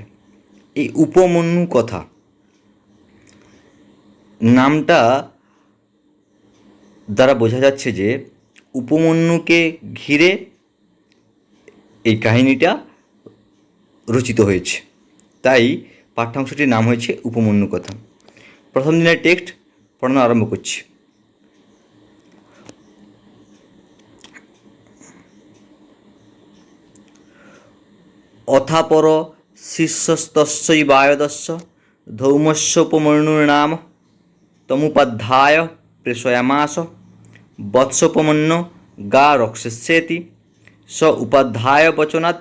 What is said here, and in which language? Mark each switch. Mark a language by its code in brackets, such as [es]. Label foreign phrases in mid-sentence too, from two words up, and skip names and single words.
[bn] এই উপমন্যু কথা নামটা দ্বারা বোঝা যাচ্ছে যে উপমন্যুকে ঘিরে এই কাহিনীটা রচিত হয়েছে, তাই পাঠ্যাংশটির নাম হয়েছে উপমন্যু কথা। প্রথম দিনের টেক্সট পড়ানো আরম্ভ করছি। [sa] অথাপর শিষ্যস্তস্যৈবায়দস্য ধৌমস্যোপমন্যুর্নাম তমুপাধ্যায় প্রেষয়ামাস বৎসোপমন্য গা রক্ষস্যেতি স উপাধ্যায় বচনাৎ